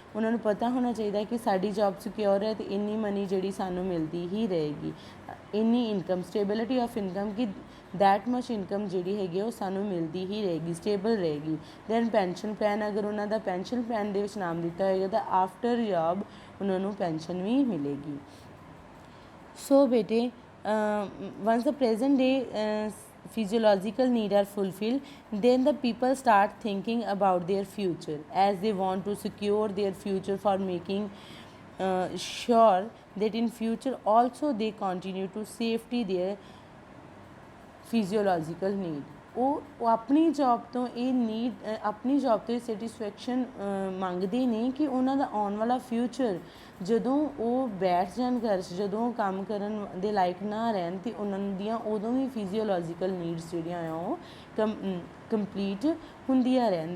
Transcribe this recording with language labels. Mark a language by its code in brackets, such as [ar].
[pa] ਉਹਨਾਂ ਨੂੰ ਪਤਾ ਹੋਣਾ ਚਾਹੀਦਾ ਕਿ ਸਾਡੀ ਜੋਬ ਸਿਕਿਉਰ ਹੈ ਅਤੇ ਇੰਨੀ ਮਨੀ ਜਿਹੜੀ ਸਾਨੂੰ ਮਿਲਦੀ ਹੀ ਰਹੇਗੀ, ਇੰਨੀ ਇਨਕਮ, ਸਟੇਬਿਲਿਟੀ ਆਫ ਇਨਕਮ ਕਿ ਦੈਟ ਮਚ ਇਨਕਮ ਜਿਹੜੀ ਹੈਗੀ ਉਹ ਸਾਨੂੰ ਮਿਲਦੀ ਹੀ ਰਹੇਗੀ, ਸਟੇਬਲ ਰਹੇਗੀ। ਦੈਨ ਪੈਨਸ਼ਨ ਪਲਾਨ, ਅਗਰ ਉਹਨਾਂ ਦਾ ਪੈਨਸ਼ਨ ਪਲਾਨ ਦੇ ਵਿੱਚ ਨਾਮ ਦਿੱਤਾ ਹੋਏਗਾ ਤਾਂ ਆਫਟਰ ਜੋਬ ਉਹਨਾਂ ਨੂੰ ਪੈਨਸ਼ਨ ਵੀ ਮਿਲੇਗੀ। ਸੋ ਬੇਟੇ [en] once the present day physiological need are fulfilled, then the people start thinking about their future as they want to secure their future for making sure that in future also they continue to safety their physiological need. [pa] ਉਹ ਆਪਣੀ job ਤੋਂ ਇਹ need, ਆਪਣੀ job ਤੋਂ ਇਹ satisfaction ਮੰਗਦੇ ਨੇ ਕਿ ਉਹਨਾਂ ਦਾ ਆਉਣ ਵਾਲਾ ਫਿਊਚਰ ਜਦੋਂ ਉਹ ਬੈਠ ਜਾਣ ਘਰ 'ਚ, ਜਦੋਂ ਉਹ ਕੰਮ ਕਰਨ ਦੇ ਲਾਇਕ ਨਾ ਰਹਿਣ ਅਤੇ ਉਹਨਾਂ ਦੀਆਂ ਉਦੋਂ ਵੀ ਫਿਜ਼ੀਓਲੋਜੀਕਲ ਨੀਡਸ ਜਿਹੜੀਆਂ ਆ ਉਹ ਕੰਪਲੀਟ ਹੁੰਦੀਆਂ ਰਹਿਣ।